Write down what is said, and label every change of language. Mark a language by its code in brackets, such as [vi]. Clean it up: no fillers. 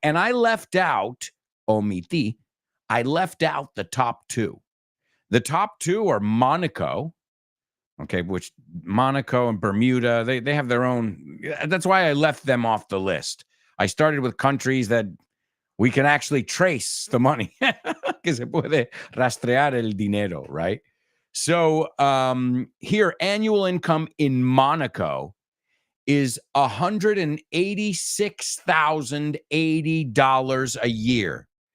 [en] And I left out, omiti, I left out the top two. The top two are Monaco. Okay, which Monaco and Bermuda, they have their own. That's why I left them off the list. I started with countries that we can actually trace the money. [es] Que se puede rastrear el dinero, right? [en] So here, annual income in Monaco is $186,080 a year.